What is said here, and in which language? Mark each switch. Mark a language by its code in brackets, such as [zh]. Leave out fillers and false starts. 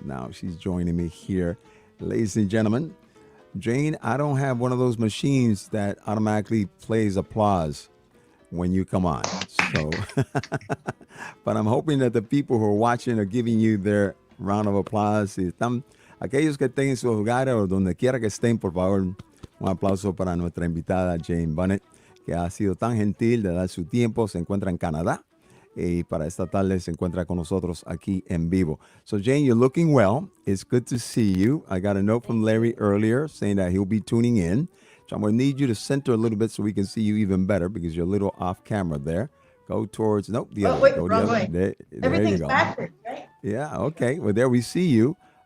[en] Now she's joining me here. Ladies and gentlemen, Jane, I don't have one of those machines that automatically plays applause when you come on. So, but I'm hoping that the people who are watching are giving you their round of applause. [es] Si están, aquellos que estén en sus hogares o donde quiera que estén, por favor, un aplauso para nuestra invitada Jane Bunnett, que ha sido tan gentil de dar su tiempo. Se encuentra en Canadá y para esta tarde se encuentra con nosotros aquí en vivo. [en] So Jane, you're looking well. It's good to see you. I got a note from Larry earlier saying that he'll be tuning in. So I'm going to need you to center a little bit so we can see you even better because you're a little off camera there. Go towards, nope, the other way. Go the other way. There Everything's you go. backwards, right? Yeah, okay. Well, there we see you.